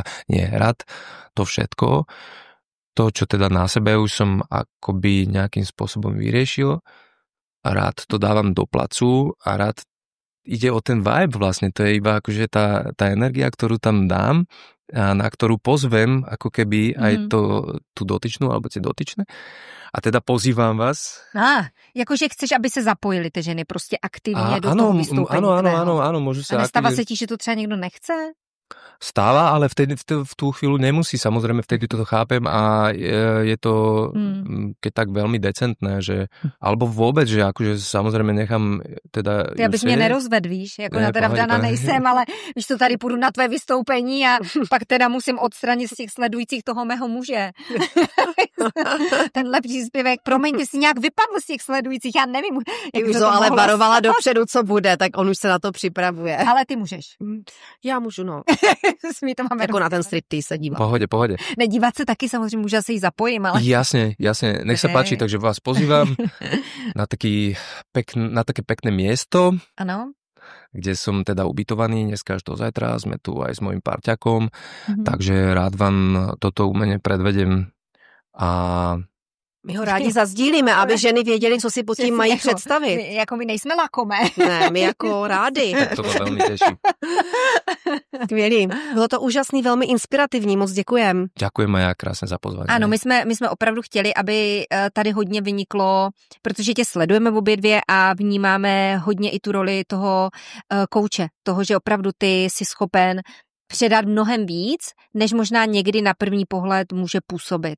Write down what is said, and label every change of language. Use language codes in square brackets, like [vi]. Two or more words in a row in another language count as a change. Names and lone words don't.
[sk] Nie, rád to všetko, to, čo teda na sebe už som akoby nejakým spôsobom vyriešil a rád to dávam do placu a rád ide o ten vibe vlastne. To je iba akože tá energia, ktorú tam dám a na ktorú pozvem ako keby aj tú dotyčnú alebo tie dotyčné. A teda pozývám vás. [cs] Jakože chceš, aby se zapojili ty ženy prostě aktivně do toho vystoupení. [sk] Áno, môžu sa... [cs] A nestává se ti, že to třeba někdo nechce? [sk] Stáva, ale vtedy v tú chvíľu nemusí, samozrejme vtedy toto chápem a je to keď tak veľmi decentné, že alebo vôbec, že akože samozrejme nechám teda... [cs] Ty abys mě nerozved, víš, jako na teda vdaná nejsem, ale když to tady půjdu na tvé vystoupení a pak teda musím odstranit z těch sledujících toho mého muže. Tenhle příspěvek, promiň, jsi nějak vypadl z těch sledujících, já nevím. Ty už to ale varovala dopředu, co bude, tak on už se na to připravuje. Ale ty můžeš. Já můžu, no. My to máme jako na ten striptease se dívat. [sk] Pohode. [cs] Nedívat se taky samozřejmě, může se jí zapojím, ale... [sk] Jasne, nech sa páči, takže vás pozývam na také pekné miesto. [cs] Ano. [sk] Kde som teda ubytovaný dneska až do zajtra, sme tu aj s mojím parťakom, takže rád vám toto umenie predvedem a [cs] My ho rádi zazdílíme, aby ženy věděly, co si pod tím mají představit. My nejsme lakome. Ne, my jako rádi. [sk] Tak to veľmi teší. [cs] Skvělý. Bylo to úžasný, velmi inspirativní, moc děkujem. [sk] Ďakujem aj ja krásne za pozvání. [cs] Ano, my jsme opravdu chtěli, aby tady hodně vyniklo, protože tě sledujeme obě dvě a vnímáme hodně i tu roli toho kouče, toho, že opravdu ty jsi schopen předat mnohem víc, než možná někdy na první pohled může působit.